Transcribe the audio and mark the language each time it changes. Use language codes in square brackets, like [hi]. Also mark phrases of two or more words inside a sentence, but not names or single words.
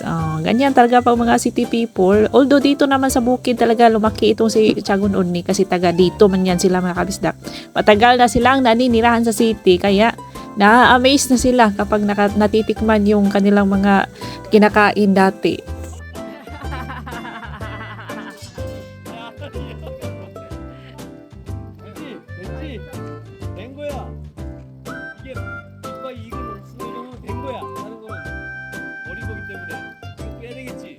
[tl] Ganyan talaga pang mga [en] city people. [tl] Although dito naman sa bukid talaga lumaki itong si Chagun Uni kasi taga dito man yan sila mga kabisdak. Matagal na silang naninirahan sa city kaya na-amaze na sila kapag natitikman yung kanilang mga kinakain dati. [ko] 됐지? 된 거야. 이게 이거 익은 옥수수로 된 거야. 하는 거는 버린 거기 때문에 이거 빼야 되겠지.